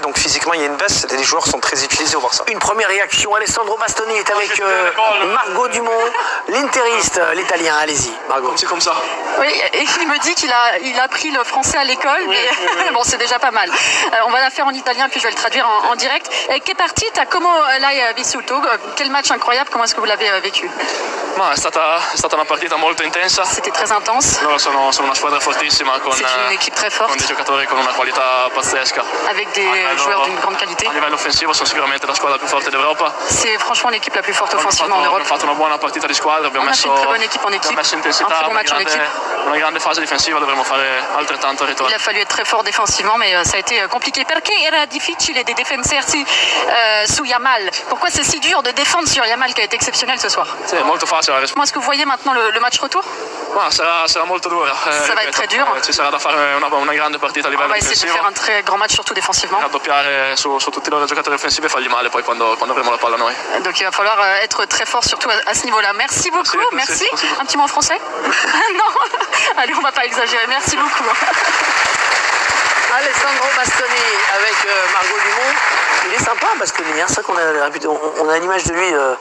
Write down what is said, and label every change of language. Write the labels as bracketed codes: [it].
[fr] Donc physiquement, il y a une baisse, et les joueurs sont très utilisés au Barça. Une première réaction, Alessandro Bastoni est avec Margot Dumont, l'interiste, l'italien. Allez-y, Margot. C'est comme ça. Oui, et il me dit qu'il a appris le français à l'école, mais bon, c'est déjà pas mal. On va la faire en italien, puis je vais le traduire en direct. [it] Che partita, come l'hai vissuto? [fr] Quel match incroyable, comment est-ce que vous l'avez vécu? [it] È stata una partita molto intensa. [fr] C'était très intense. [it] Loro sono una squadra fortissima [fr] C'est une équipe très forte, [it] con dei giocatori con una qualità pazzesca. [fr] avec des joueurs d'une grande qualité. [it] A livello offensivo sono sicuramente la squadra più forte d'Europa. [fr] C'est franchement l'équipe la plus forte offensivement en Europe. [it] Abbiamo fatto una buona partita di squadra, abbiamo [fr] On a fait [it] messo [fr] une très bonne équipe en équipe, [it] abbiamo messo un intensità, [fr] très bon match en équipe. [it] una grande fase difensiva, dovremmo fare altrettanto al [fr] Il [it] ritorno. [fr] a fallu être très fort défensivement, mais ça a été compliqué. [it] Perché era difficile di difendersi su Yamal? [fr] Pourquoi c'est si dur de défendre sur Yamal qui a été exceptionnel ce soir? [it] Sì, molto facile la risposta. [fr] Comment est-ce que vous voyez maintenant le match retour? [it] Sarà molto dura. [fr] Ça va être très dur. [it] Ci sarà da fare una grande partita a [fr] On [it] livello [fr] va essayer de [it] difensivo. [fr] faire un très grand match, surtout défensivement. [it] Raddoppiare su tutti i loro giocatori offensivi e fargli male poi quando avremo la palla noi. [fr] Donc il va falloir être très fort, surtout à ce niveau-là. Merci beaucoup, merci. Un petit mot en français? Non. Allez, on va pas exagérer. Merci beaucoup. Alessandro Bastoni avec Margot Dumont. Il est sympa, Bastoni, c'est vrai qu'on a l'image de lui.